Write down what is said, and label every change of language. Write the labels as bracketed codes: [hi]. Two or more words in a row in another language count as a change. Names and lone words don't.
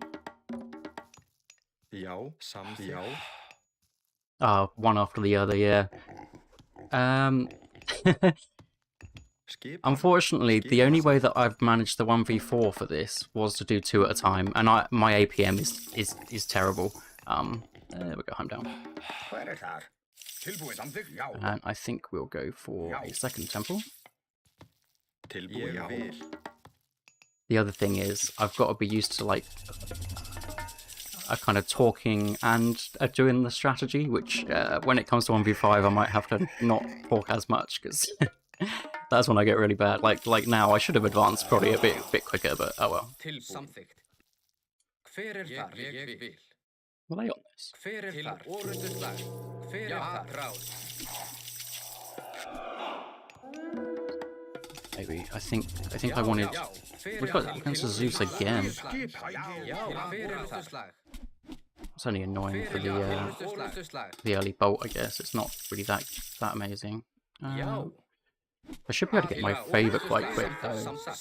[en] One after the other, yeah. Unfortunately, the only way that I've managed the 1v4 for this was to do 2 at a time, and my APM is terrible. There we go, I'm down. [is] Tilbúin, samþykkt, já. [en] And I think we'll go for a second temple. [is] Tilbúin, já. [en] The other thing is, I've got to be used to like a kind of talking and doing the strategy, which when it comes to 1v5, I might have to not talk as much, because that's when I get really bad. Like now, I should have advanced probably a bit quicker, but oh well. [is] Samþykkt. Hver þar? Ég vil. [en] Were they on this? [is] Hver þar? Orrustuslag. Hver þar? Ráð. [en] Maybe I think I wanted. We've got against Zeus again. It's only annoying for the early bolt, I guess. It's not really that amazing. I should be able to get my favour quite quick though.